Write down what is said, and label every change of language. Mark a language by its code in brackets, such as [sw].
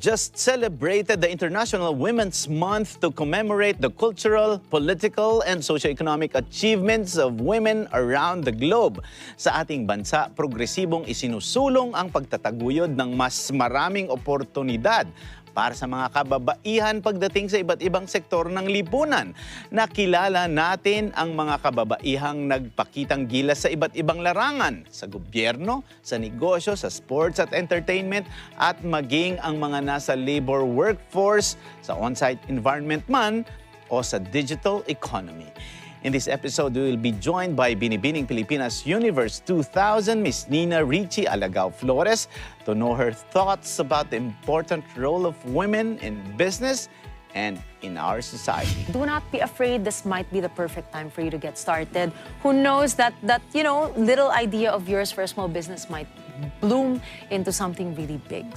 [en] just celebrated the International Women's Month to commemorate the cultural, political, and socioeconomic achievements of women around the globe. [tl] Sa ating bansa, progresibong isinusulong ang pagtataguyod ng mas maraming oportunidad para sa mga kababaihan pagdating sa iba't ibang sektor ng lipunan. Nakilala natin ang mga kababaihang nagpakitang gilas sa iba't ibang larangan, sa gobyerno, sa negosyo, sa sports at entertainment, at maging ang mga nasa labor workforce, sa on-site environment man, o sa digital economy. [en] In this episode, we will be joined by Binibining Pilipinas Universe 2000, Miss Nina Ricci Alagao Flores, to know her thoughts about the important role of women in business and in our society. Do not be afraid. This might be the perfect time for you to get started. Who knows that little idea of yours for a small business might bloom into something really big.